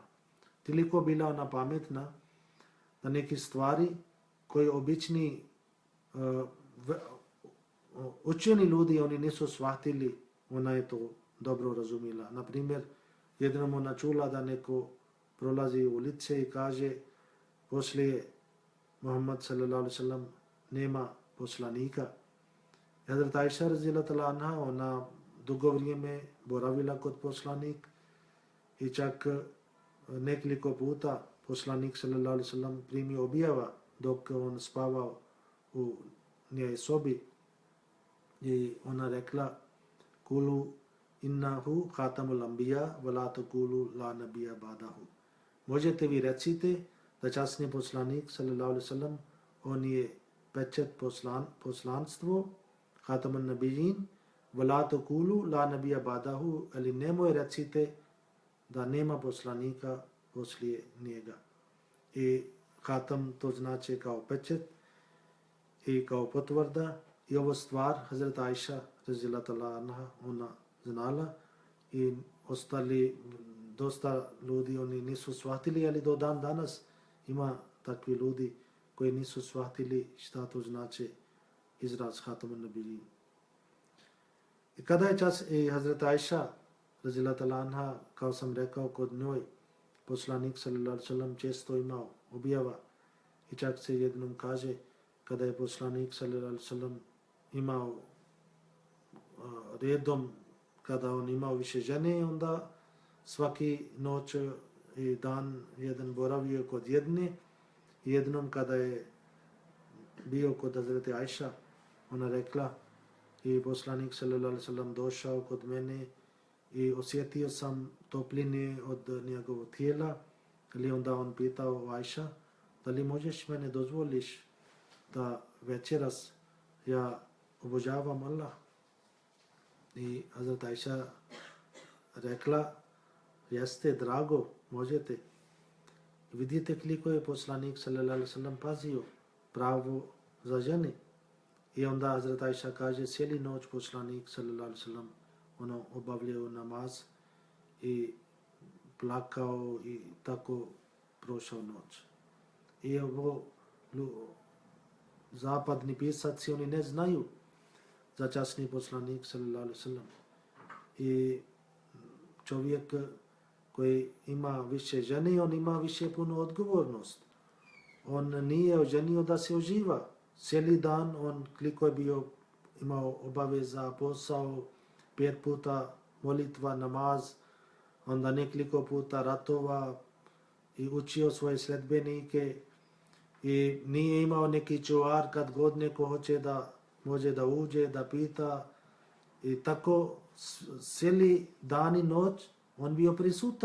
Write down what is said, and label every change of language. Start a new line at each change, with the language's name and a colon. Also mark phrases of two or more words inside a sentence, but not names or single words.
Bosnian: Toliko bila ona pametna da neki stvari koji obični učeni ljudi oni nisu shvatili, ona je to dobro razumila. Na primjer, jednom ona čula da neko prolazi u ulice i kaže poslije Muhammad
Arabic: صلى الله عليه وسلم
Bosnian: nema poslanika. Hazrat Ajša
Arabic: رضي الله تعالى عنها
Bosnian: ona dugo vrijeme boravila kod poslanik i čak nekoliko puta poslanik
Arabic: صلى الله عليه وسلم
Bosnian: primio objava dok on spavao u njej sobi i ona rekla
Arabic: قولوا إنه خاتم الأنبياء ولا تقولوا لا نبي بعده.
Bosnian: Možete vi recite da časni poslanik
Arabic: صلى الله عليه وسلم
Bosnian: on je pečat poslanstvo
Arabic: خاتم النبيين ولا تقولوا لا نبي بعده,
Bosnian: ali nemoj recite da nema poslanika poslije njega. I khatam to znači kao pečat i kao potvrda i ovo stvar Hazrat Ajša
Arabic: رضي الله تعالى عنها
Bosnian: ona znala i ostali dosta ljudi oni nisu shvatili, ali do dan danas ima takvi ljudi koji nisu shvatili šta to znači izraz
Arabic: خاتم النبيين.
Bosnian: I kada je čas i Hazrat Ajša
Arabic: رضي الله تعالى عنها,
Bosnian: kao sam rekao, kod njoj poslanik
Arabic: صلى الله عليه وسلم
Bosnian: često imao objava i čak se jednom kaže kada je poslanik
Arabic: صلى الله عليه وسلم
Bosnian: imao redom, kada on imao više žene, onda svaki noć i dan jedan boravio kod jedne. Jednom kada je bio kod Hazreti Ajša, ona rekla i poslanik
Arabic: صلى الله عليه وسلم
Bosnian: došao kod mene i osjetio sam topline od njegovog tijela. Ali onda on pitao Ajša, da li možeš mene dozvoliš da večeras ja obožavam Allah? I Hazrat Ajša rekla, jeste drago, možete. Vidite koliko je poslanik
Arabic: صلى الله عليه وسلم
Bosnian: pazio pravo za žene. I onda Hazrat Ajša kaže, cijeli noć poslanik
Arabic: صلى الله عليه وسلم
Bosnian: ono obavljao namaz i plakao i tako prošao noć. I ovo zapadni pisaci oni ne znaju za časni poslanik
Arabic: صلى الله عليه وسلم.
Bosnian: I čovjek koji ima više žene, on ima više puno odgovornost. On nije oženio da se uživa. Cijeli dan on koliko je bio imao obaveza, posao, 5 puta molitva, namaz, onda nekoliko puta ratova i učio svoje sledbenike i nije imao neki čuvar kad god neko hoće da može da uđe, da pita i tako cijeli dan i noć on bio prisutan.